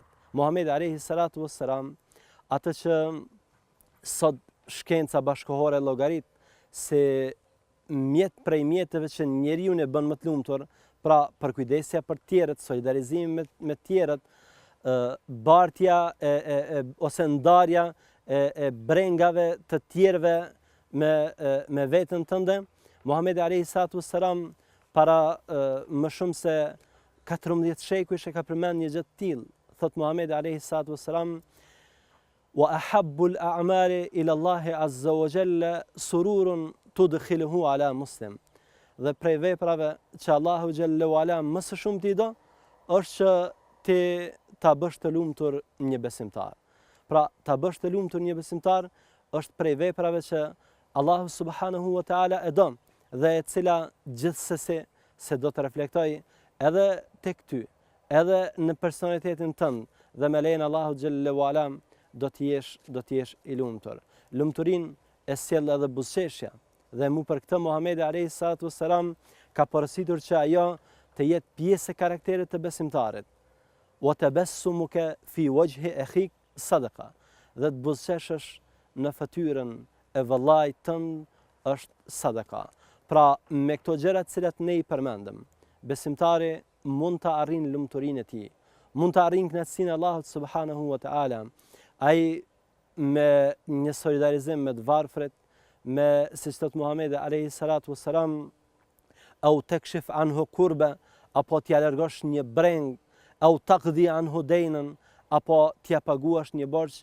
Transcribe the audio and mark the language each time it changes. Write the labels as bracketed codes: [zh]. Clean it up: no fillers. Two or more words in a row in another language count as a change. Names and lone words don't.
[sq] Muhamedi [ar] عليه الصلاة والسلام, [sq] atë që sot shkenca bashkëkohore llogarit se mjet prej mjeteve që njeriu e bën më të lumtur, pra përkujdesja për tjerët, solidarizimi me tjerët, bartja ose ndarja e brengave të tjerëve me veten tënde. Muhamedi [ar] عليه الصلاة والسلام [sq] para më shumë se 14 shekuj ka përmend një gjë të tillë. Thot Muhamedi [ar] عليه الصلاة والسلام: وأحب الأعمال إلى الله عز وجل سرور تدخله على مسلم. [sq] Dhe prej veprave që [ar] الله جل وعلا [sq] më së shumti do, është që ti ta bësh të lumtur një besimtar. Pra, ta bësh të lumtur një besimtar është prej veprave që Allahu [ar] سبحانه وتعالى [sq] e don dhe e cila gjithsesi se do të reflektoj edhe tek ty, edhe në personalitetin tënd dhe me lejen [ar] الله جل وعلا [sq] do të jesh i lumtur. Lumturinë e sjell edhe buzëqeshja. Dhe mu për këtë Muhamedi [ar] عليه الصلاة والسلام [sq] ka porositur që ajo të jetë pjesë e karakterit të besimtarit. [ar] وتبسمك في وجه أخيك صدقة. [sq] Dhe të buzëqeshësh në fytyrën e vëllait tënd është sadaka. Pra, me këto gjëra të cilat ne i përmendëm, besimtari mund të arrijë lumturinë e tij, mund të arrijë kënaqësinë e Allahut [ar] سبحانه وتعالى. [sq] Ai me një solidarizim me të varfrit, me siç thot Muhamedi [ar] عليه الصلاة والسلام, أو تكشف عنه كربة, [sq] apo t'ia largosh një breng, [ar] أو تقضي عنه دينا, [sq] apo t'ia paguash një borxh.